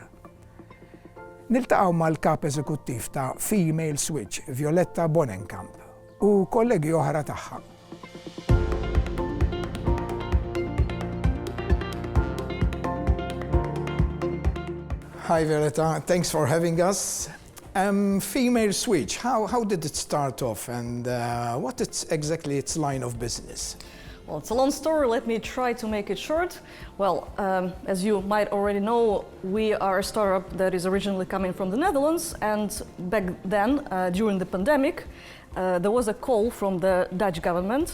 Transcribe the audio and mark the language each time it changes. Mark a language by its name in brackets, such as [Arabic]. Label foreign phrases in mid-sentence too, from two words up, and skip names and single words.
[Maltese] Niltaqgħu mal-kap eżekuttiv ta' Female Switch, Violetta Bonenkamp, u kollegi oħra tagħha. [English] Hi Violetta, thanks for having us. Female Switch, how did it start off and what is exactly its line of business? Well, it's a long story. Let me try to make it short. Well, as you might already know, we are a startup that is originally coming from the Netherlands, and back then, during the pandemic, there was a call from the Dutch government.